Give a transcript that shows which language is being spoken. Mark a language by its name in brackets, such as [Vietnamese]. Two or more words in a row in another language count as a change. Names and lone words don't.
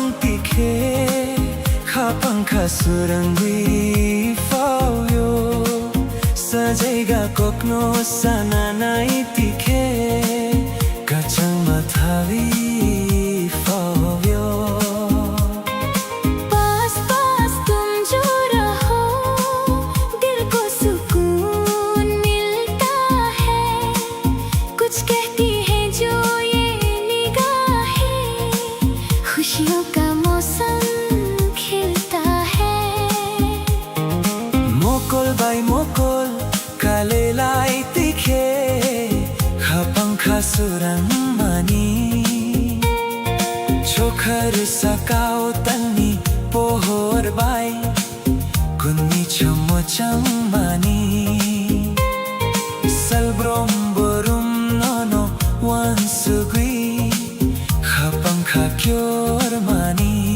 [Kok Borok] tikhe Khapang khasurangwi phao yo Sajaiga kokno sana nai tikhe Kachang mathavi phao yo [Hindi] पास पास तुम जो रहो दिल को सुकून मिलता है कुछ कहती है जो ये निगाहें खुशियों का मौसम खिलता है [Kok Borok] Mokol bai mokol kalelai tikhe Khapang khasurang mani Chokhar sakao tani pohor bai Kunni chomochang mani Salbrom borum nono wansugui Khapang khakyor mani